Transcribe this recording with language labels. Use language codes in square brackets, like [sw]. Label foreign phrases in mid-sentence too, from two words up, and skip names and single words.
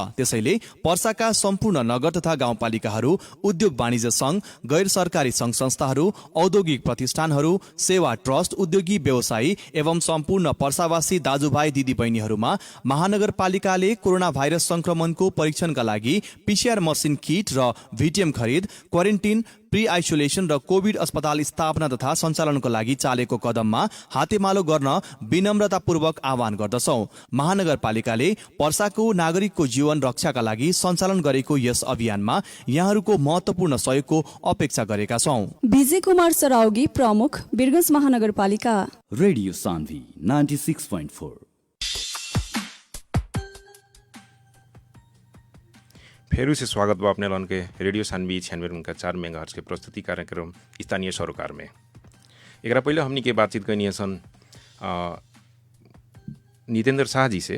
[ne] त्यसैले पर्साका सम्पूर्ण नगर तथा गाउँपालिकाहरू, उद्योग वाणिज्य संघ, गैर सरकारी संघ संस्थाहरू, औद्योगिक प्रतिष्ठानहरू, सेवा ट्रस्ट, उद्योगी व्यवसायी एवं सम्पूर्ण पर्सावासी दाजुभाइ दिदीबहिनीहरूमा महानगरपालिकाले कोरोना भाइरस संक्रमणको परीक्षणका लागि पीसीआर मसिन किट र भिटिएम खरिद, क्वारेन्टिन, प्री आइसोलेसन र कोभिड अस्पताल स्थापना तथा सञ्चालनको लागि चालेको कदममा हातेमालो गर्न विनम्रतापूर्वक आह्वान गर्दछौं। महानगरपालिकाले पर्साको नागरिकको जीवन रक्षाका लागि सञ्चालन गरेको यस अभियानमा यहाँहरूको महत्वपूर्ण सहयोगको अपेक्षा गरेका छौं। विजय कुमार सराउगी, प्रमुख, वीरगंज महानगरपालिका। रेडियो सान्वी 96.4। [bho] फेरू से स्वागत बा अपने लन के रेडियो सानवी 96.4 मेगाहर्ज के प्रस्तुति कार्यक्रम स्थानीय सरोकार में। एकरा पहले हमनी के बातचीत करनी सन नितेंद्र शाह जी से।